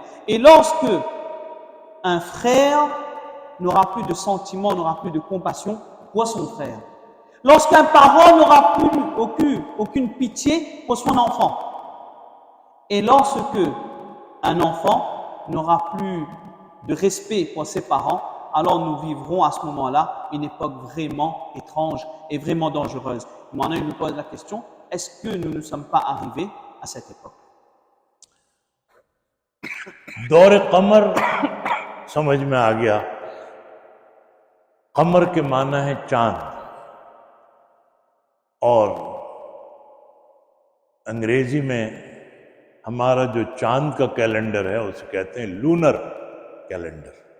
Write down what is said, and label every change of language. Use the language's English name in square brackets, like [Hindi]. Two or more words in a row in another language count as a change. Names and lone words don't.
[French] Et lorsque un frère n'aura plus de sentiments, n'aura plus de compassion pour son frère, lorsqu'un parent n'aura plus aucune pitié pour son enfant, et lorsque un enfant n'aura plus de respect pour ses parents, alors nous vivrons à ce moment-là une époque vraiment étrange et vraiment dangereuse. Maintenant, il nous pose la question, est-ce que nous ne sommes pas arrivés à cette époque? [Urdu] دور قمر سمجھ میں آ گیا. قمر کے معنی ہے چاند، اور انگریزی میں ہمارا جو چاند کا کیلنڈر ہے اسے کہتے ہیں [English] lunar calendar.